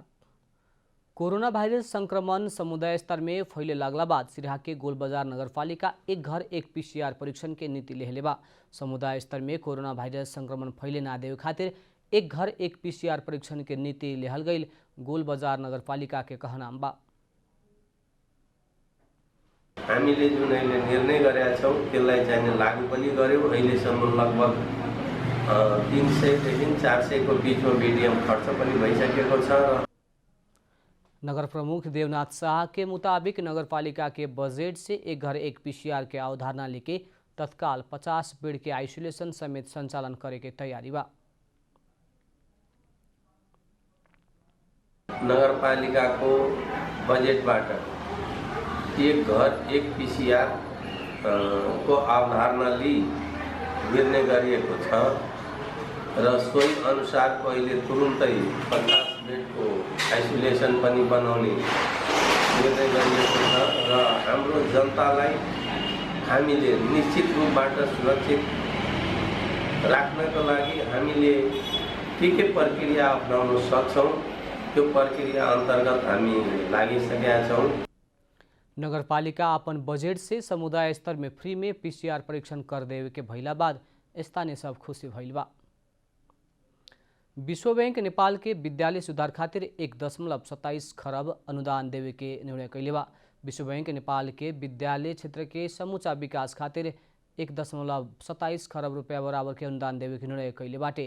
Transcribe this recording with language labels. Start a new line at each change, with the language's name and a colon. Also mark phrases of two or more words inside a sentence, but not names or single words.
Bhojpuri: कोरोना वायरस संक्रमण समुदाय स्तर में फैले लागला बाद सिराहा के गोलबाजार नगरपालिका एक घर एक PCR परीक्षण के नीति लेहले बा। समुदाय स्तर में कोरोना वायरस संक्रमण फैले ना देवे खातिर एक घर एक PCR परीक्षण के नीति लेहल गई गोलबाजार नगरपालिका के कहनाम बा।
Nepali: हामीले जुन अहिले निर्णय गरेका छौं त्यसलाई चाहिँ लागू पनि गर्यौं। अहिलेसम्म लगभग 300 देखि 400 को बीचमा BDM खर्च पनि भइसकेको छ।
Bhojpuri: नगर प्रमुख देवनाथ शाह के मुताबिक नगरपालिका के बजट से एक घर एक PCR के अवधारणा लेके तत्काल 50 बेड के आइसोलेशन समेत संचालन करे के तैयारी बा।
Nepali: नगरपालिका को बजेटबाट एक घर एक PCR को अवधारणा लिई निर्णय गरिएको छ र सोही अनुसार पहिले तुरुन्तै 50 बेड को आइसोलेसन पनि बनाउने निर्णय गरिएको छ र हाम्रो जनतालाई हामीले निश्चित रूपबाट सुरक्षित राख्नको लागि हामीले के प्रक्रिया अपनाउन सक्छौं त्यो प्रक्रिया अन्तर्गत हामी लागिसकेका छौं।
Bhojpuri: नगरपालिका अपन बजेट से समुदाय स्तर में फ्री में PCR परीक्षण कर देवे के भइला बाद स्थानीय सब खुशी भइल बा। विश्व बैंक नेपाल के विद्यालय सुधार खातिर 1.27 खरब अनुदान देवे के निर्णय कैले बा। विश्व बैंक नेपाल के विद्यालय क्षेत्र के समूचा विकास खातिर 1.27 खरब रुपया बराबर के अनुदान देवे के निर्णय कैले बाटे।